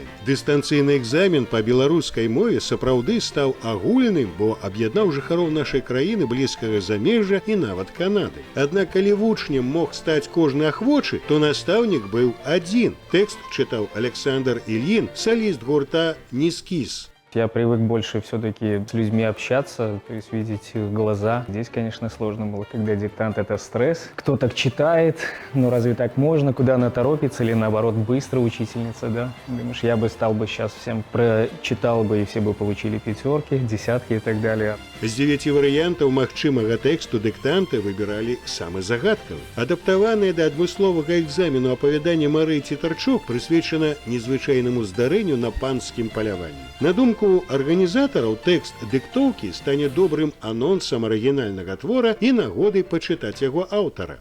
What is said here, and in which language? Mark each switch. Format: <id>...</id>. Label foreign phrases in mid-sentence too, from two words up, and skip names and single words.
<be>Дыстанцыйны экзамен па беларускай мове сапраўды стаў агульным, бо аб'яднаў жыхароў нашай краіны, блізкага замежжа і нават Канады. Аднак калі вучнем мог стаць кожны ахвочы, то настаўнік быў адзін. Тэкст чытаў Александр Ильин, соліст гурта «Нискис».</be> <ru>Я привык больше все-таки с людьми общаться, то есть видеть их глаза. Здесь, конечно, сложно было, когда диктант — это стресс. Кто так читает, ну разве так можно, куда она торопится, или наоборот быстро учительница, да? Думаешь, я бы стал бы сейчас всем прочитал бы, и все бы получили пятерки, десятки и так далее.</ru> <be>З 9 варыянтаў магчымага тэксту дыктанта выбіралі самы загадкавы. Адаптаванае да адмысловага экзамену апавяданне Марыі Цітарчук прысвечана незвычайнаму здарэнню на панскім паляванні. На думку арганізатараў, тэкст дыктоўкі стане добрым анонсам арыгінальнага твора і нагодай пачытаць яго аўтара.</be>